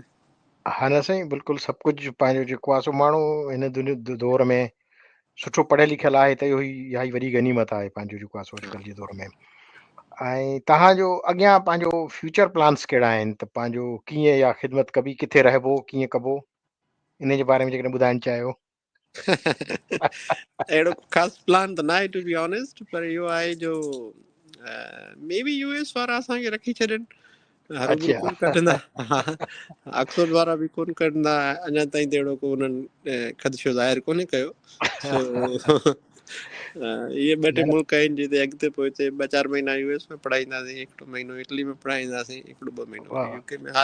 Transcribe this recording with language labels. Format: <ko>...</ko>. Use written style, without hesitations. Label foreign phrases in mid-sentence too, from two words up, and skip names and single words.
<sd>हा न साईं, बिल्कुलु सभु कुझु पंहिंजो जेको आहे सो माण्हू हिन दौर में सुठो पढ़ियल लिखियल आहे त इहो ई इहा ई वॾी गनीमत आहे पंहिंजो जेको आहे सो अॼुकल्ह जे दौर में। ऐं तव्हांजो अॻियां पंहिंजो</sd> <en>future plans</en> <sd>कहिड़ा आहिनि? त पंहिंजो कीअं इहा ख़िदमत कबी, किथे रहिबो, कीअं कबो, इन जे बारे में जेकॾहिं ॿुधाइणु चाहियो। अहिड़ो ख़ासि प्लान त न आहे</sd> <en>to be honest,</en> <sd>पर इहो आहे जो</sd> <en>may be</en> <sd>US वारा असांखे रखी छॾनि, हरूभरू कोन कढंदा। ऑक्सफोर्ड वारा बि कोन कढंदा, अञा ताईं त अहिड़ो को उन्हनि ख़दशो ज़ाहिर कोन्हे कयो। सो इहे 2-3 मुल्क आहिनि जिते अॻिते पोइ हिते 2-4 महीना US में पढ़ाईंदासीं, 1 महीनो इटली में पढ़ाईंदासीं, 1-2 महीनो UK में।</sd>